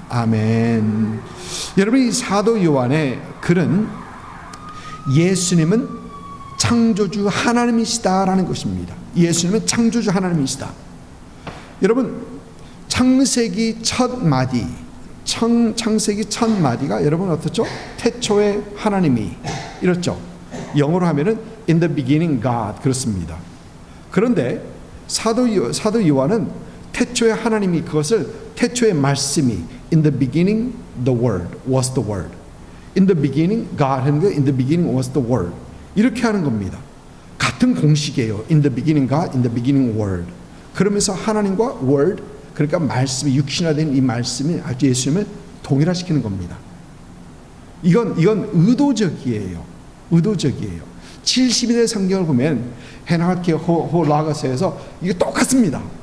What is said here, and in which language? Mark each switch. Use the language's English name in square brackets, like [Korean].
[Korean] 아멘. 여러분, 이 사도 요한의 글은 예수님은 창조주 하나님이시다라는 것입니다. 예수님은 창조주 하나님이시다. 여러분 창세기 첫 마디, 창세기 첫 마디가 여러분 어떻죠? 태초에 하나님이 이렇죠. 영어로 하면은 [English] in the beginning God [Korean] 그렇습니다. 그런데 사도 요한은 태초에 하나님이 그것을 태초에 말씀이 [English] in the beginning the word [Korean] was the word. [English] in the beginning God [Korean] 하는 거 [English] in the beginning was the word. [Korean] 이렇게 하는 겁니다. 같은 공식이에요. [English] in the beginning God, in the beginning word. [Korean] 그러면서 하나님과 word 그러니까 말씀이 육신화된 이 말씀이 아주 예수님을 동일화시키는 겁니다. 이건 의도적이에요. 의도적이에요. 70일의 성경을 보면 헤나키 호라가서에서 이게 똑같습니다.